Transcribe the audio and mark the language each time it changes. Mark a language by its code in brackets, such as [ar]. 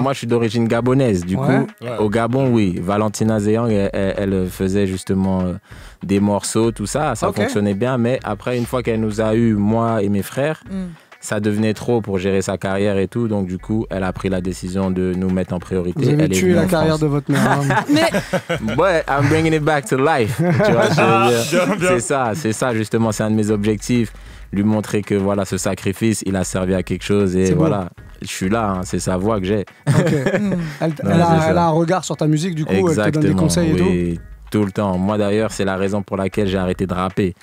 [fr] moi, je suis d'origine gabonaise. Du coup, au Gabon, oui. Valentina Zeyang, elle faisait justement des morceaux, tout ça. Ça fonctionnait bien. Mais après, une fois qu'elle nous a eu, moi et mes frères, ça devenait trop pour gérer sa carrière et tout. Donc, du coup, elle a pris la décision de nous mettre en priorité. Vous avez tué la carrière de votre mère. Ouais, [en] I'm bringing it back to life. [fr] Tu vois, c'est ça, justement. C'est un de mes objectifs. Lui montrer que voilà, ce sacrifice, il a servi à quelque chose et voilà, je suis là, c'est sa voix que j'ai. Elle a un regard sur ta musique, du coup, elle te donne des conseils et tout le temps. Moi d'ailleurs, c'est la raison pour laquelle j'ai arrêté de rapper.